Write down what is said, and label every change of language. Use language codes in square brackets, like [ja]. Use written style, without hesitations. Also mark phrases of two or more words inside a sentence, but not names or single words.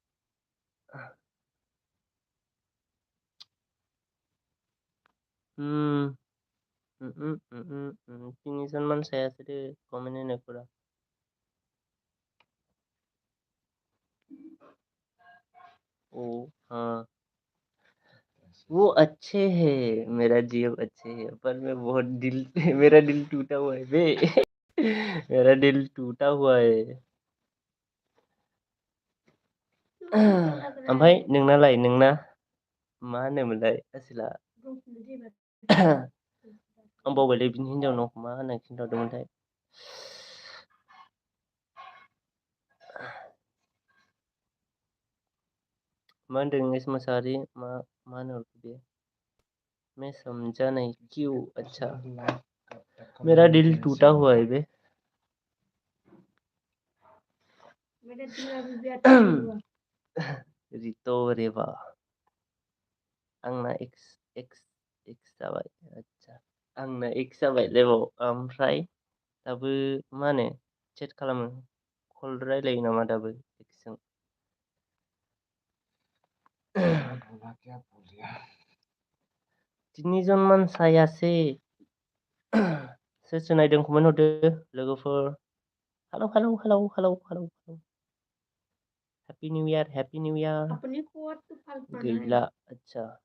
[brx] तिनिजन मान सायासो दे कमेन्ट होनायफोरा [hi] ओ हाँ वो अच्छे है मेरा जीव अच्छे है पर मैं बहुत मेरा दिल टूटा हुआ है बे मेरा दिल टूटा हुआ है [brx] ओमफ्राय नोंनालाय नोंना मा होनोमोनलाय आसोला आं बावबायलै बिनि हिनजावनाव मा होनो खिन्थाहरदोंमोनथाय मा होनदों एस मोसाहारि मा होनो बे [hi] मैं समझा नहीं क्यों अच्छा मेरा दिल टूटा हुआ है बे [brx] रितो रेवा आंना एक्स जाबाय अच्छा आंना एक्स जाबायलायबाव ओमफ्राय दाबो मा होनो चेट खालामो कल रायलायो नामा दाबो एक्सजों तिनिजन मान सायासै सोर नायदों कमेन्ट हरदो लोगोफोर हेलौ [en] happy new year [brx] गैला अच्छा